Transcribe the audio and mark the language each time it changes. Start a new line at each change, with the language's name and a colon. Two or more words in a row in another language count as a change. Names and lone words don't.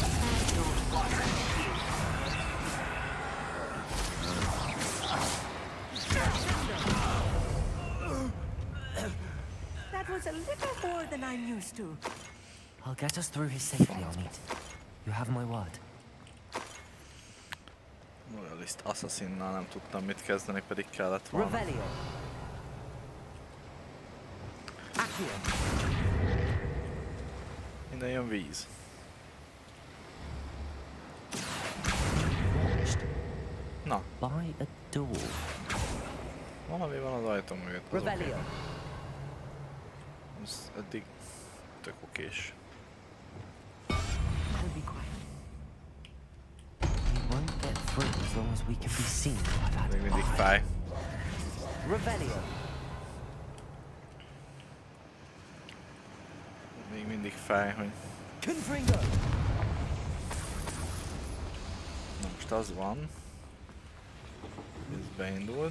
English: That was a little more than I'm used to. I'll get us through his safely, Amit. You have my word.
Hungarian: Loyalist Assassinnal nem tudtam mit kezdeni, pedig kellett volna. Revelio. Accio. Innen jön víz. Na.
English: By a door.
Hungarian: Valami van az ajtó mögött. Revelio. Ez eddig tök okés.
English: I'll be quiet. We won't get through as long as we can be seen by that.
Hungarian: Még mindig fáj. Revelio. Még mindig fáj, hogy... Confringo. Na most az van. Ez beindult.